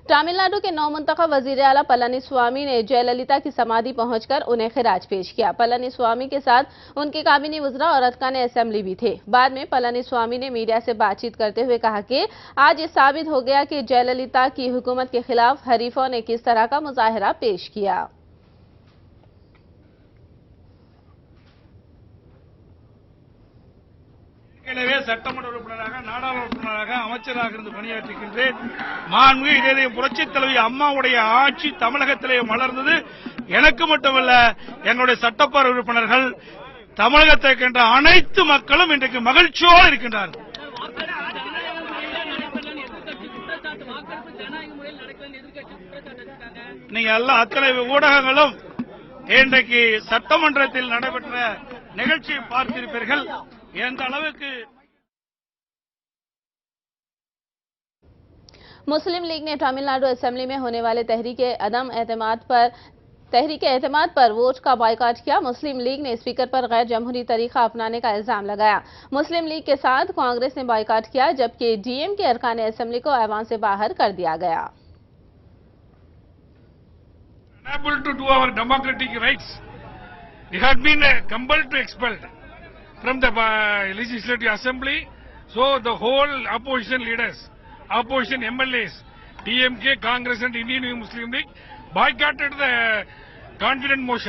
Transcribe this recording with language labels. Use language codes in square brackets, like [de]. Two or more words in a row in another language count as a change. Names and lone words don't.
[ur] تمل ناڈو کے نومنتخب وزیر اعلیٰ پلانی سوامی نے جے للیتا کی سمادھی پہنچ کر انہیں خراج پیش کیا. پلانی سوامی کے ساتھ ان کے کابینی وزرا اور ارکان اسمبلی بھی تھے. بعد میں پلانی سوامی نے میڈیا سے بات چیت کرتے ہوئے کہا کہ آج یہ ثابت ہو گیا کہ جے للیتا کی حکومت کے خلاف حریفوں نے کس طرح کا مظاہرہ پیش کیا. [ta] சட்டமன்ற உறுப்பினராக நாடாளுமன்ற உறுப்பினராக அமைச்சராக இருந்து பணியாற்றுகின்றேன். மாண்புமிகு இதே புரட்சித் தலைவி அம்மாவுடைய ஆட்சி தமிழகத்திலே மலர்ந்தது. எனக்கு மட்டுமல்ல, எங்களுடைய சட்டப்பேரவை உறுப்பினர்கள், தமிழகத்தை கண்ட அனைத்து மக்களும் இன்றைக்கு மகிழ்ச்சியோடு இருக்கின்றார்கள். நீங்க எல்லாம் அத்தனை ஊடகங்களும் இன்றைக்கு சட்டமன்றத்தில் நடைபெற்ற நிகழ்ச்சியை பார்த்திருப்பீர்கள். எந்த அளவுக்கு [ur] مسلم لیگ نے تمل ناڈو اسمبلی میں ہونے والے تحریک اعتماد پر ووٹ کا بائیکاٹ کیا. مسلم لیگ نے اسپیکر پر غیر جمہوری طریقہ اپنانے کا الزام لگایا. مسلم لیگ کے ساتھ کانگریس نے بائیکاٹ کیا، جبکہ ڈی ایم کے ارکان اسمبلی کو ایوان سے باہر کر دیا گیا. [en] unable to do our democratic rights. We had been compelled to expel from the legislative assembly. So the whole opposition leaders, opposition MLAs, DMK, Congress and Indian Muslim League boycotted the confident motion.